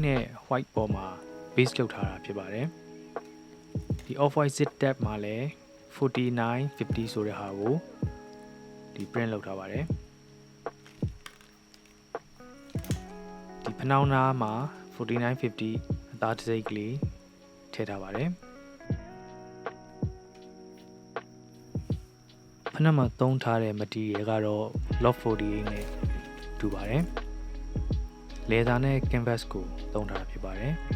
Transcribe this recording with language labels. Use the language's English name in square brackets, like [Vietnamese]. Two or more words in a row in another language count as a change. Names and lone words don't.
[Burmese] နဲ့ white ပေါ်မှာ base လုပ်ထားတာဖြစ်ပါတယ်ဒီ [English] off-white zip tab [Burmese] မှာလည်း4950ဆိုတဲ့ဟာကိုဒီ print လုပ်ထားပါတယ် ဒီဖနှောင်းသားမှာ4950အသားတစ်စိတ်ကလေးထည့်ထားပါတယ်ဖနှက်မှာသုံးထားတဲ့ material ကတော့ Lot 48နဲ့တူပါတယ်လေသာနဲ့ canvas ကိုသုံးထားတာဖြစ်ပါတယ်